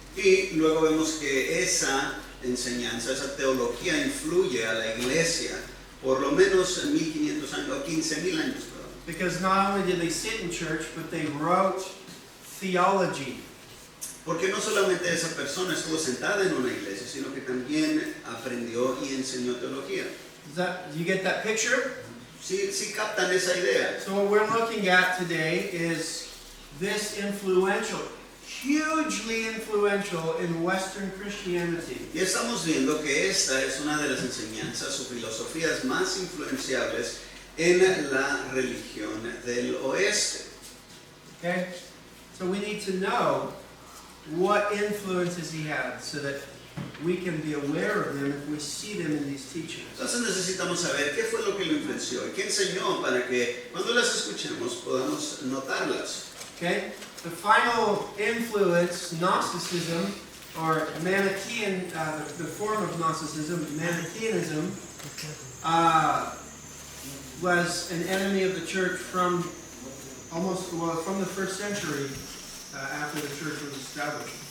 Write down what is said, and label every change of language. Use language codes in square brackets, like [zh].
[es] Y luego vemos que esa enseñanza, esa teología influye a la Iglesia por lo menos 1500 años o 15,000 años. [en] Because not only did they sit in church, but they wrote theology. [es] Porque no solamente esa persona estuvo sentada en una iglesia, sino que también aprendió y enseñó teología. [en] Do you get that picture? [es] Sí captan esa idea. [en] So what we're looking at today is this influential, hugely influential in Western Christianity. [es] Y estamos viendo que esta es una de las enseñanzas o filosofías más influenciables en la religión del oeste. [en] Okay? So we need to know what influences he had so that we can be aware of them if we see them in these teachings. [es] Entonces necesitamos saber qué fue lo que lo influenció y qué enseñó para que cuando las escuchemos podamos notarlas. [en] Okay? The final influence, Gnosticism, or Manichaean, the form of Gnosticism, Manichaeanism, was an enemy of the church from the first century after the church was established.